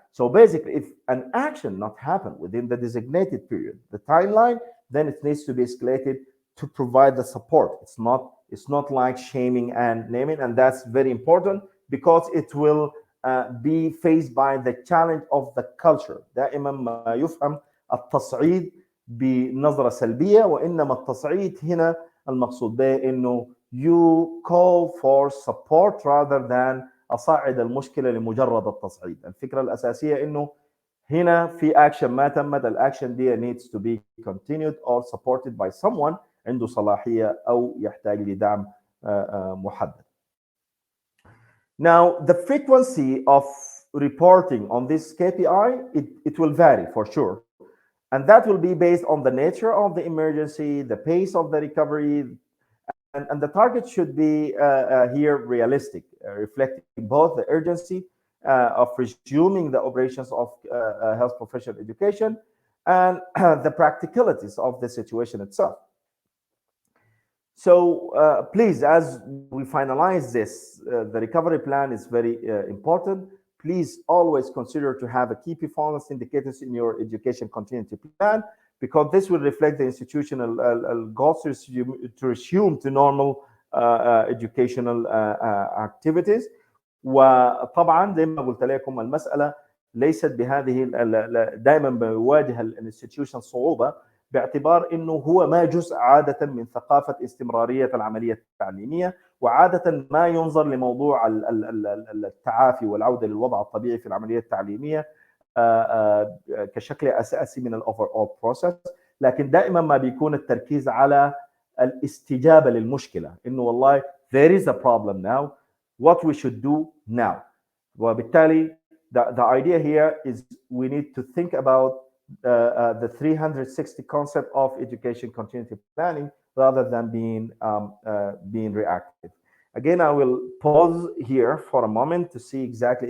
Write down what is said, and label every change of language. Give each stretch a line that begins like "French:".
English: So basically, if an action not happened within the designated period, the timeline, then it needs to be escalated to provide the support. It's not like shaming and naming, and that's very important because it will be faced by the challenge of the culture.
Arabic: دائما ما يفهم التصعيد بنظرة سلبية، وإنما التصعيد هنا المقصود به إنه
English: you call for support rather than
Arabic: أصعد المشكلة لمجرد التصعيد. الفكرة الأساسية إنه هنا في action ما تمت، الأكشن دي
English: needs to be continued or supported by someone
Arabic: عنده صلاحية أو يحتاج لدعم محدد.
English: Now, the frequency of reporting on this KPI, it will vary for sure. And that will be based on the nature of the emergency, the pace of the recovery, and the target should be here realistic, reflecting both the urgency of resuming the operations of health professional education and the practicalities of the situation itself. So please, as we finalize this, the recovery plan is very important. Please always consider to have a key performance indicators in your education continuity plan, because this will reflect the institutional goals to resume to normal educational activities.
Arabic: وطبعا زي ما قلت لكم المسألة ليست بهذه دائما بيواجه الانستتيوشن صعوبة، باعتبار انه هو ما جزء عاده من ثقافه استمراريه العمليه التعليميه، وعاده ما ينظر لموضوع التعافي والعوده للوضع الطبيعي في العمليه التعليميه كشكل اساسي من الاوفر اول بروسيس، لكن دائما ما بيكون التركيز على الاستجابه للمشكله، انه والله
English: there is a problem now, what we should do now. وبالتالي the idea here is we need to think about the 360 concept of education continuity planning rather than being reactive. Again, I will pause here for a moment to see exactly.